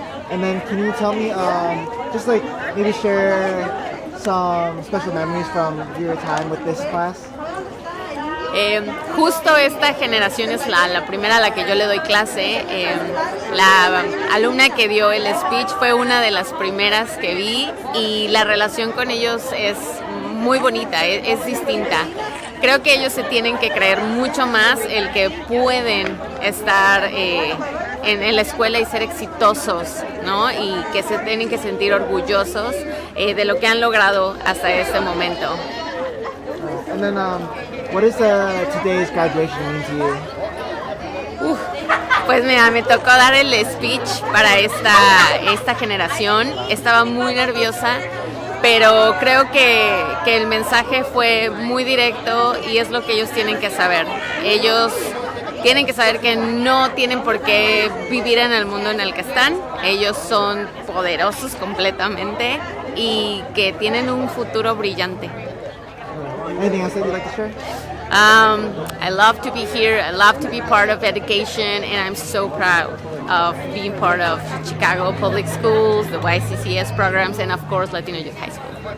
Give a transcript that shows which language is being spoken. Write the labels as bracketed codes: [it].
[en] And then can you tell me, just like maybe share some special memories from your time with this class? [es] Justo esta generación es la primera a la que yo le doy clase. La alumna que dio el speech fue una de las primeras que vi y la relación con ellos es muy bonita, es distinta. Creo que ellos se tienen que creer mucho más el que pueden estar en la escuela y ser exitosos, ¿no? Y que se tienen que sentir orgullosos de lo que han logrado hasta este momento. [en] And then, what does today's graduation mean to you? [es] Pues mira, me tocó dar el speech para esta generación. Estaba muy nerviosa, pero creo que el mensaje fue muy directo y es lo que ellos tienen que saber. Ellos tienen que saber que no tienen por qué vivir en el mundo en el que están. Ellos son poderosos completamente y que tienen un futuro brillante. [en] Anything else that you'd like to share? I love to be here. I love to be part of education, and I'm so proud of being part of Chicago Public Schools, the YCCS programs, and of course Latino Youth High School.